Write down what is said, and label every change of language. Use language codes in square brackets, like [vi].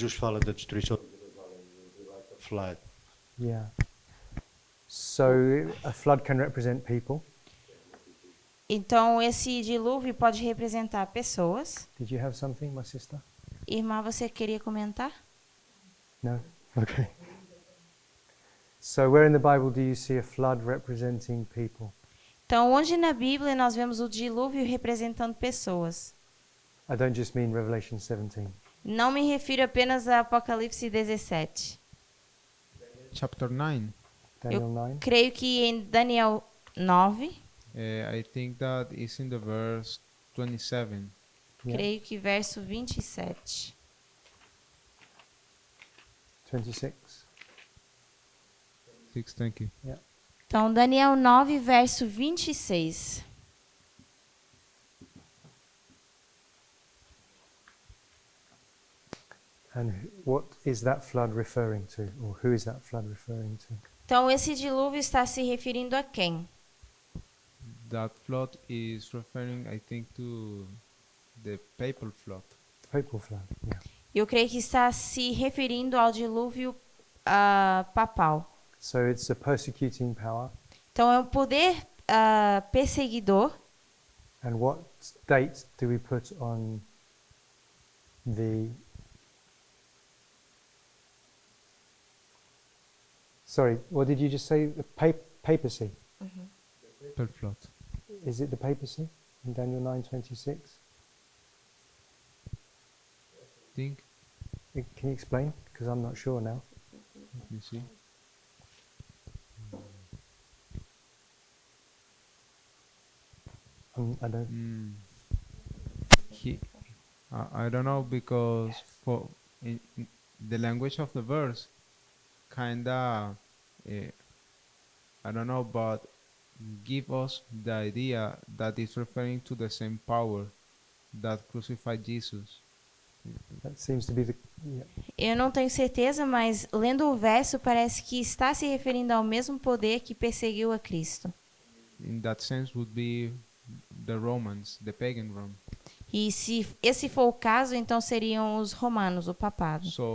[pt] Jesus fala da destruição de Jerusalém, [en] will be like a flood. Yeah. So a flood can represent people. [pt] Então, esse dilúvio pode representar pessoas. [en] Did you have something, my sister? [pt] Irmã, você queria comentar? [en] No? Okay. So where in the Bible do you see a flood representing people? [pt] Então, onde na Bíblia nós vemos o dilúvio representando pessoas? [en] I don't just mean Revelation 17. [pt] Não me refiro apenas a Apocalipse 17. [en] Chapter 9. Daniel 9. [pt] Creio que em Daniel 9, [en] I think that is in the verse 27. Yeah. [pt] creio que verso 27. [en] 26. 6, thank you. [pt] Então, Daniel 9, verso 26. [en] And what is that flood referring to, or who is that flood referring to? [pt] Então, esse dilúvio está se referindo a quem? [en] That flood is referring, I think, to the papal flood. Papal flood. Yeah. [pt] Eu creio que está se referindo ao dilúvio papal. [en] So it's a persecuting power. [pt] Então, é um poder perseguidor. [en] And what date do we put on the... Sorry, what did you just say? The papacy. Papal flood. Is it the papacy in Daniel 9:26? Think. Can you explain? Because I'm not sure now. Let me see. I don't. I don't know, because for in the language of the verse, kinda, I don't know, but give us the idea that it's referring to the same power that crucified Jesus. That seems to be the. Yeah. [pt] Eu não tenho certeza, mas lendo o verso parece que está se referindo ao mesmo poder que perseguiu a Cristo. [en] In that sense, would be the Romans, the pagan Rome. [pt] E se esse for o caso, então seriam os romanos, o papado.